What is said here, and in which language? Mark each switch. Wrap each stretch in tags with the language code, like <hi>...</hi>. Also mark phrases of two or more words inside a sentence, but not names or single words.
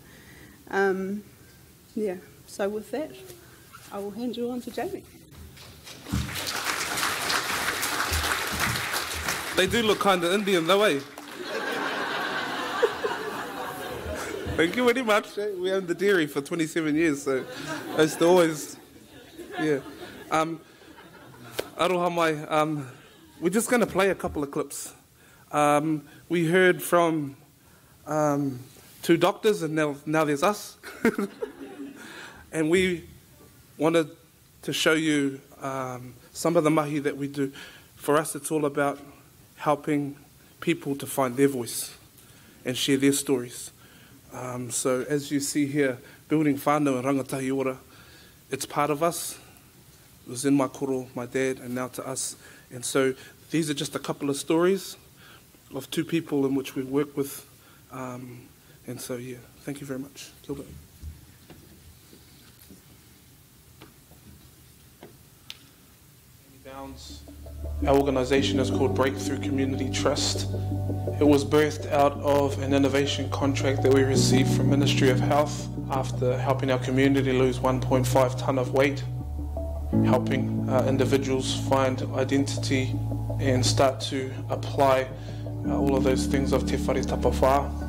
<en>Yeah, so with that, I will hand you on to Jamie. They do look kind of Indian though, eh? Thank you very much. We owned the dairy for 27 years, so I used to always, yeah.</en> <mi>Aroha mai,</mi> <en>we're just going to play a couple of clips. We heard from 2 doctors, and now there's us. And we wanted to show you some of the mahi that we do. For us, it's all about helping people to find their voice and share their stories. So as you see here, building whānau and</en> <mi>rangatahi ora,</mi> <en>it's part of us. It was in my koro, my dad, and now to us. And so these are just a couple of stories of 2 people in which we work with. And so, yeah, thank you very much.</en> <mi>Kia ora. Downes.</mi> <en>Our organisation is called Breakthrough Community Trust. It was birthed out of an innovation contract that we received from Ministry of Health after helping our community lose 1.5 tonne of weight, helping individuals find identity and start to apply all of those things of Te Whare Tapawhā.</en>